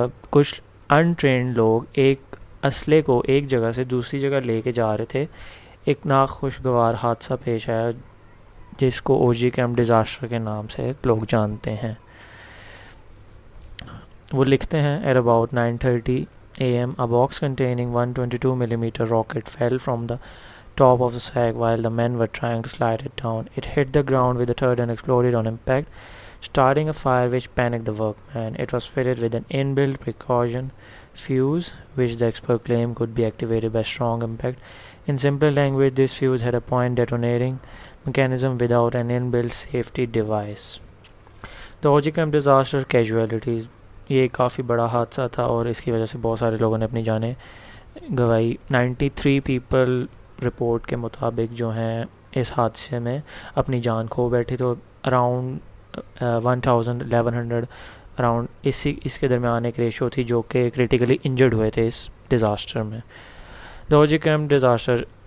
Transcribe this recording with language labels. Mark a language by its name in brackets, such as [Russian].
[Urdu] کچھ انٹرینڈ لوگ ایک اسلحے کو ایک جگہ سے دوسری جگہ لے کے جا رہے تھے، ایک ناخوشگوار حادثہ پیش آیا جس کو او جی کیمپ ڈیزاسٹر کے نام سے لوگ جانتے ہیں۔ وہ لکھتے ہیں [English] at about 9:30 a.m. a box containing 122 millimeter rocket fell from the top of the sack while the men were trying to slide it down. It hit the ground with a thud and exploded on impact, starting a fire which panicked the workmen. It was fitted with an inbuilt precaution fuse, which the expert claimed could be activated by strong impact. In simple language, this fuse had a point detonating mechanism without an inbuilt safety device. The O G Camp disaster casualties، [Urdu] یہ کافی بڑا حادثہ تھا اور اس کی وجہ سے بہت سارے لوگوں نے اپنی جانیں گنوائی۔ 93 پیپل رپورٹ کے مطابق جو ہیں اس حادثے میں اپنی جان کھو بیٹھی، تو اراؤنڈ 1100 اراؤنڈ اس کے درمیان ایک ریشو تھی جو کہ [English] critically injured [Urdu] ہوئے تھے اس ڈیزاسٹر میں۔ [English] the O G camp disaster,